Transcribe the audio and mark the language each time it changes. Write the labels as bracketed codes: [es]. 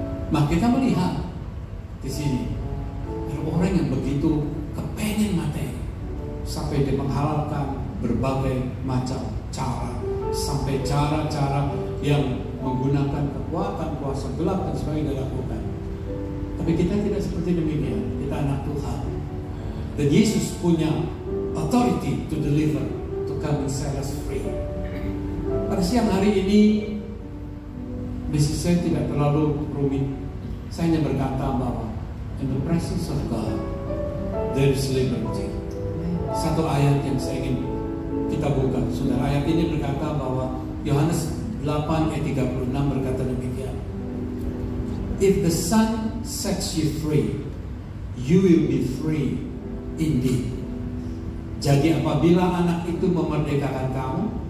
[id] Maka kita melihat di sini ada orang yang begitu kepengen materi sampai dia menghalalkan berbagai macam cara, sampai cara-cara yang menggunakan kekuatan, kuasa gelap dan sebagainya dilakukan. Tapi kita tidak seperti demikian. Kita anak Tuhan. Dan Yesus punya [en] authority to deliver, to come and set us free. [id] Pada siang hari ini, bisnis saya tidak terlalu rumit. Saya hanya berkata bahwa [en] in the presence of God, there is liberty. [id] Satu ayat yang saya ingin kita buka. Saudara, ayat ini berkata bahwa Yohanes 8 ayat 36 berkata demikian. [en] If the Son sets you free, you will be free indeed. [id] Jadi apabila anak itu memerdekakan kamu,